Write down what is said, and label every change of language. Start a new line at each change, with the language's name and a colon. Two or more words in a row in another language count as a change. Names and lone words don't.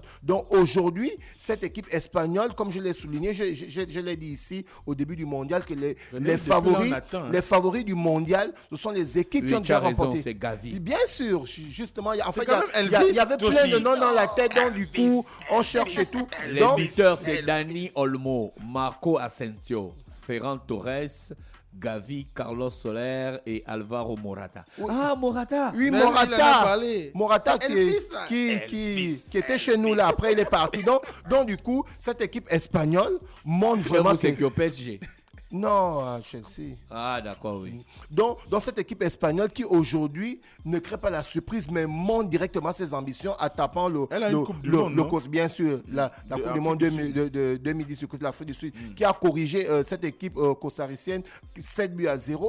French: Donc aujourd'hui, cette équipe espagnole, comme je l'ai souligné, je l'ai dit ici au début du mondial, que les favoris du mondial, ce sont les équipes qui ont déjà remporté. C'est Gavi. Bien sûr, justement, il y avait plein de noms dans la tête, donc du coup, on cherche et tout. Les buteurs, c'est Dani Olmo, Marco Asensio, Ferran Torres, Gavi, Carlos Soler et Alvaro Morata. Oui. Ah, Morata. Oui, mais Morata qui était chez nous là. Après, il est parti. Donc du coup, cette équipe espagnole montre vraiment c'est que au PSG. Non, à Chelsea. Ah, d'accord, oui. Donc, cette équipe espagnole qui aujourd'hui ne crée pas la surprise, mais monte directement ses ambitions en tapant bien sûr, la Coupe du Monde de 2010 contre l'Afrique du Sud, qui a corrigé cette équipe costaricienne 7-0.